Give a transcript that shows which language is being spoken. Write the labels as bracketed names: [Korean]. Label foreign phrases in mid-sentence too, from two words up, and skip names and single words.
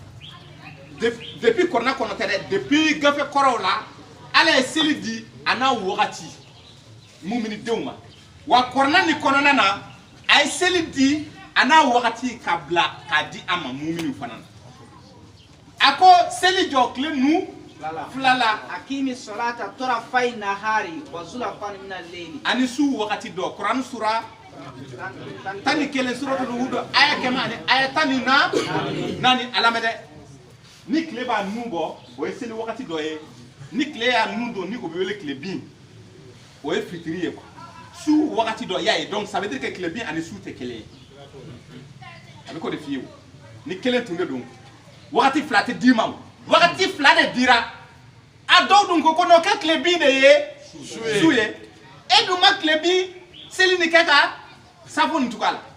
[Bambara] depuis kɔnɔna kɔnɔ tɛ dɛ depuis gafe kɔrɔw la ala ye seli di a n'a wagati muminidenw ma wa kɔnɔna ni kɔnɔna na a ye seli di a n'a wagati ka bila k'a di a ma muminiw fana na a ko seli jɔ tile nu filala [Arabic] akimi salata tarafai nahari wa zulafan min al-layli [Bambara] ani su wagati dɔ Quran sura tani kelen suratul Hud aya kɛmɛ ani aya tani naani alamɛ dɛ ni tile b'a nun bɔ o ye seli wagati dɔ ye ni tile y'a nun don ni o bɛ wele tile bin o ye fitiri ye quoi su wagati dɔ y'a ye donc [French] ça veut dire que [Bambara] tile bin ani su tɛ kelen ye a bɛ k'o de f'i ye o ni kelen tun de don wagati fila tɛ d'i ma o wagati fila de dira a dɔw dun ko n'o kɛ tile bin de ye su ye e dun ma tile bin seli ni kɛ ka safo nin tugu a la